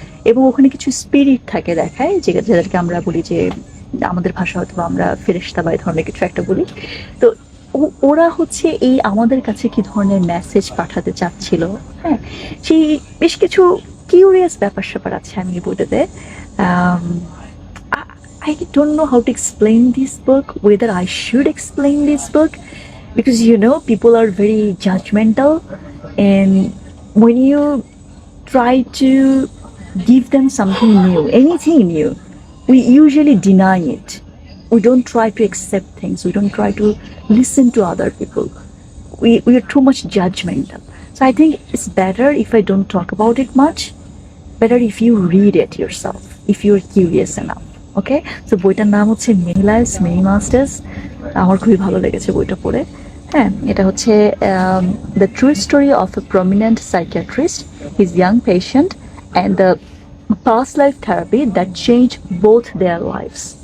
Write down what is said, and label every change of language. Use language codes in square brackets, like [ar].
[bn] এবং ওখানে কিছু স্পিরিট থাকে দেখায়, যাদেরকে আমরা বলি যে, আমাদের ভাষা হয়তো আমরা ফেরেশতা বা এই ধরনের কিছু একটা বলি। তো ওরা হচ্ছে এই আমাদের কাছে কি ধরনের মেসেজ পাঠাতে চাচ্ছিল, হ্যাঁ, সেই বেশ কিছু কিউরিয়াস ব্যাপার স্যাপার আছে আমি এই বইটাতে। [en] Um, I, I don't know how to explain this book, whether I should explain this book, because people are very judgmental, and when you try to give them something new, anything new, we usually deny it. We don't try to accept things, we don't try to listen to other people. We are too much judgmental. So I think it's better if I don't talk about it much. Better if you read it yourself, if you're curious enough. [bn] ওকে, তো বইটার নাম হচ্ছে many lives many masters. আমার খুবই ভালো লেগেছে বইটা পড়ে। হ্যাঁ, এটা হচ্ছে [en] The true story of a prominent psychiatrist, his young patient and the past life therapy that change both their lives.